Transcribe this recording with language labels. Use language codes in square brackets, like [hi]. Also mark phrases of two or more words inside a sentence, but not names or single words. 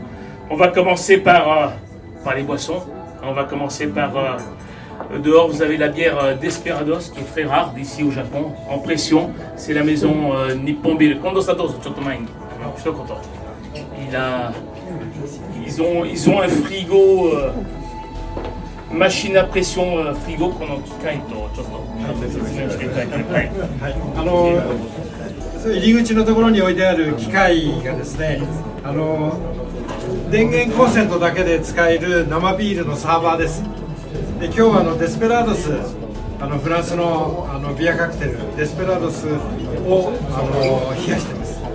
[fr] On va commencer par les boissons. On va commencer par dehors, vous avez la bière Desperados qui est très rare d'ici au Japon, en pression. C'est la maison Nippon Beer. Kondo Sato, ils ont un frigo, machine à pression frigo qu'on a [ja] 機械とちょっと説明していただいて、はい。入り口のところに置いてある機械がですね、電源コンセントだけで使える生ビールのサーバーです。で今日はデスペラードス、フランスのビアカクテルデスペラードスを冷やしてます。